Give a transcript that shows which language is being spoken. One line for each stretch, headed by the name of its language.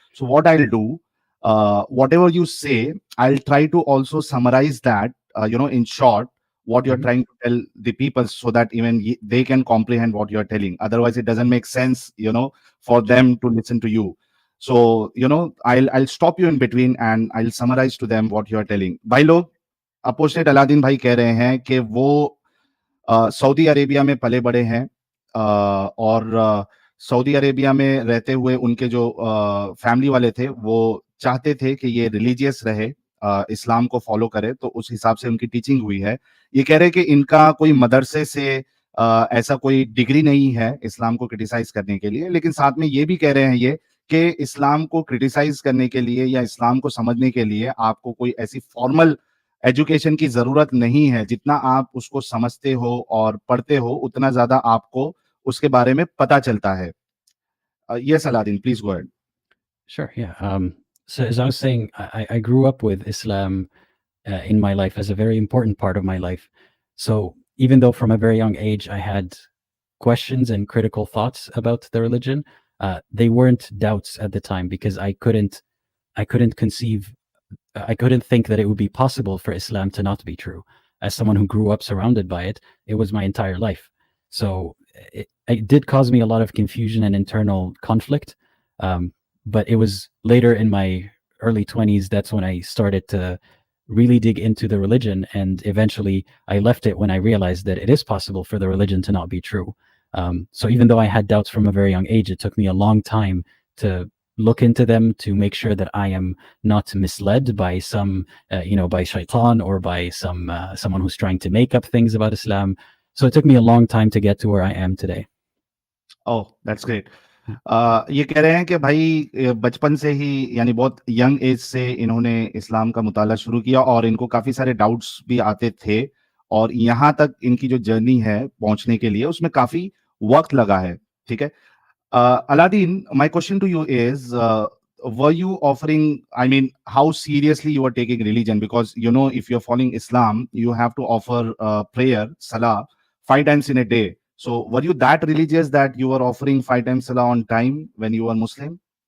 English: So what I'll do, whatever you say, I'll try to also summarize that, in short, what you're Mhm. trying to tell the people so that even they can comprehend what you're telling. Otherwise, it doesn't make sense, for them to listen to you. So, I'll stop you in between and I'll summarize to them what you are telling.
Hindi: भाई लोग, apostate Aladdin भाई कह रहे हैं कि वो Saudi Arabia में पले बड़े हैं, और सऊदी अरेबिया में रहते हुए उनके जो फैमिली वाले थे वो चाहते थे कि ये रिलीजियस रहे, इस्लाम को फॉलो करे, तो उस हिसाब से उनकी टीचिंग हुई है। ये कह रहे हैं कि इनका कोई मदरसे से ऐसा कोई डिग्री नहीं है इस्लाम को क्रिटिसाइज करने के लिए, लेकिन साथ में ये भी कह रहे हैं ये कि इस्लाम को क्रिटिसाइज करने के लिए या इस्लाम को समझने के लिए आपको कोई ऐसी फॉर्मल एजुकेशन की जरूरत नहीं है। जितना आप उसको समझते हो और पढ़ते हो उतना ज्यादा आपको उसके बारे में पता चलता है।
English: Yes Aladdin, please go ahead. Sure. Yeah. So as I was saying, I grew up with Islam in my life as a very important part of my life. So even though from a very young age I had questions and critical thoughts about the religion, they weren't doubts at the time because I couldn't conceive, I couldn't think that it would be possible for Islam to not be true. As someone who grew up surrounded by it, it was my entire life. So it did cause me a lot of confusion and internal conflict. But it was later in my early 20s that's when I started to really dig into the religion, and eventually I left it when I realized that it is possible for the religion to not be true. So even though I had doubts from a very young age, it took me a long time to look into them to make sure that I am not misled by some, by shaitan or by someone who's trying to make up things about Islam. So it took me a long time to get to where I am today. Oh that's great.
Hindi: ये कह रहे हैं कि भाई बचपन से ही यानी बहुत यंग एज से इन्होंने इस्लाम का मुताला शुरू किया और इनको काफी सारे डाउट्स भी आते थे, और यहाँ तक इनकी जो जर्नी है पहुंचने के लिए उसमें काफी वक्त लगा है। ठीक है।
English: Aladdin, my question to you is, were you offering, I mean, how seriously you are taking religion? Because, if you're following Islam, you have to offer prayer, salah, 5 times in a day. So, were you that religious that you were offering 5 times salah on time when you were Muslim?